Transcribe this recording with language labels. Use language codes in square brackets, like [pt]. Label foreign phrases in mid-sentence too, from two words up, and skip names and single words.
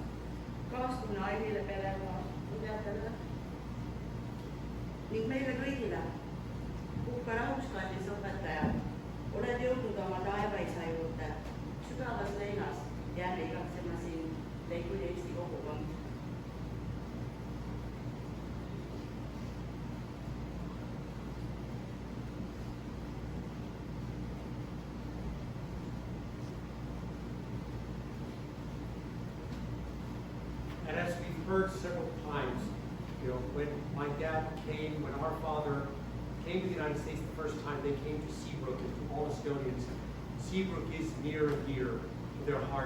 [et] Kaastunne Aivile perega, tudjatele ning meile kõigile. Puhka rahus, kallis õpetaja, oled jõudnud oma taevaisa juurde. Sügavas leinas jääme igatsema siin Leikuli Eesti kogukond. [en] And as we've heard several times, when my dad came, when our father came to the United States the first time, they came to Seabrook, and to all Estonians, Seabrook is near and dear to their hearts.